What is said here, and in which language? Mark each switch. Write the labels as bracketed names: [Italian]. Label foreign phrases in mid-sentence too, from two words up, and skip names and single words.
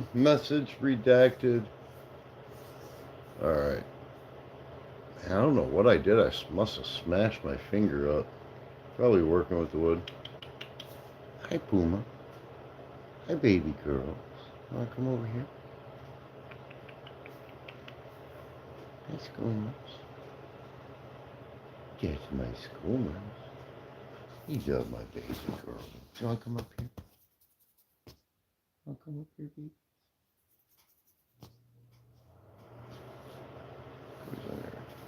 [English] Message redacted. All right. I don't know what I did. I must have smashed my finger up. Probably working with the wood. Hi, Puma. Hi, baby girls. Wanna come over here? Hi, Schoomers. Yes, my Schoomers. You love my baby girl. Do you wanna come up here? Wanna come up here, baby? Who's in there?